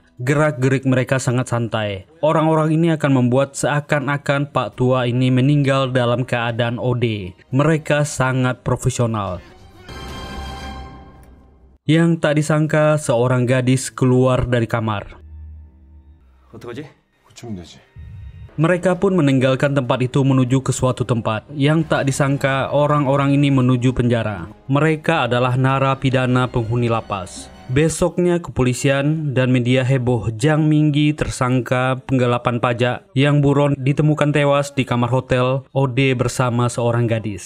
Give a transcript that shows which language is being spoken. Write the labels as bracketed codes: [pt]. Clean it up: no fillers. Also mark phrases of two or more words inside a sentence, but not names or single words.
[id] Gerak-gerik mereka sangat santai. Orang-orang ini akan membuat seakan-akan Pak Tua ini meninggal dalam keadaan OD. Mereka sangat profesional. Yang tak disangka, seorang gadis keluar dari kamar. [ko] 어떡하지? 고치면 되지. [id] Mereka pun meninggalkan tempat itu menuju ke suatu tempat. Yang tak disangka, orang-orang ini menuju penjara. Mereka adalah narapidana penghuni lapas. Besoknya kepolisian dan media heboh. Jang Minggi, tersangka penggelapan pajak yang buron, ditemukan tewas di kamar hotel OD bersama seorang gadis.